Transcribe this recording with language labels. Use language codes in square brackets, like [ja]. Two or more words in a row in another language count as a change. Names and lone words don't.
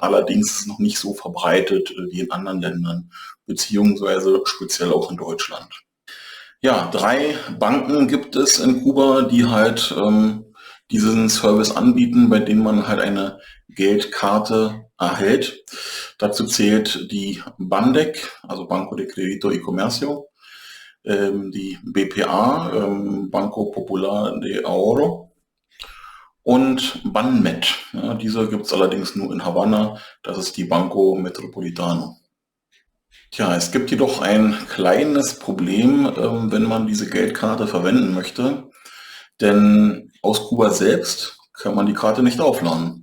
[de] Allerdings ist es noch nicht so verbreitet wie in anderen Ländern, beziehungsweise speziell auch in Deutschland. Ja, 3 Banken gibt es in Kuba, die halt diesen Service anbieten, bei denen man halt eine Geldkarte erhält. Dazu zählt die Bandec, also Banco de Crédito y Comercio, die BPA, Banco Popular de Ahorro und Banmet. Ja, diese gibt es allerdings nur in Havanna, das ist die Banco Metropolitano. Tja, es gibt jedoch ein kleines Problem, wenn man diese Geldkarte verwenden möchte, denn aus Kuba selbst kann man die Karte nicht aufladen.